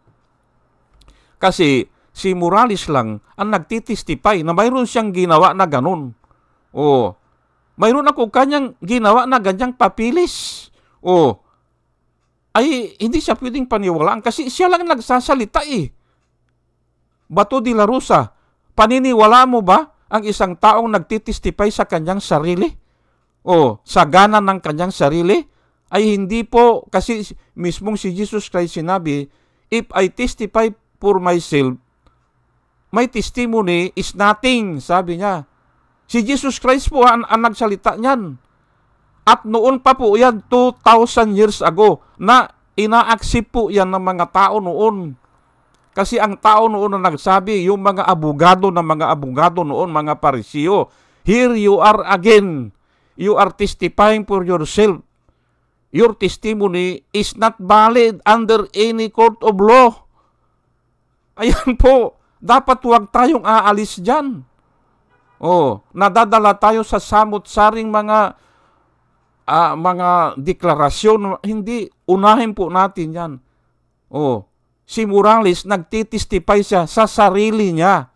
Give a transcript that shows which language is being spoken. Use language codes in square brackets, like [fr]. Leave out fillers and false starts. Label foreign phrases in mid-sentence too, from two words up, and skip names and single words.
[tl] Kasi si Morales lang ang nagtitistify na mayroon siyang ginawa na ganon. Mayroon ako kanyang ginawa na ganyang papilis. Ay hindi siya pwedeng paniwalaan kasi siya lang nagsasalita eh. Bato de la Rosa, paniniwala mo ba ang isang taong nagtitistify sa kanyang sarili? Sa gana ng kanyang sarili? Ay hindi po, kasi mismong si Jesus Christ sinabi, [en] if I testify for myself, my testimony is nothing, [tl] sabi niya. Si Jesus Christ po ang nagsalita niyan. At noon pa po yan, [en] 2,000 years ago, [tl] na ina-accept po yan ng mga tao noon. Kasi ang tao noon na nagsabi, yung mga abogado noon, mga Parisiyo, [en] here you are again. You are testifying for yourself. Your testimony is not valid under any court of law. [tl] Ayan po, dapat huwag tayong aalis dyan. Nadadala tayo sa samot-saring mga deklarasyon. Hindi, unahin po natin yan. Si Morales, nagtitistify siya sa sarili niya.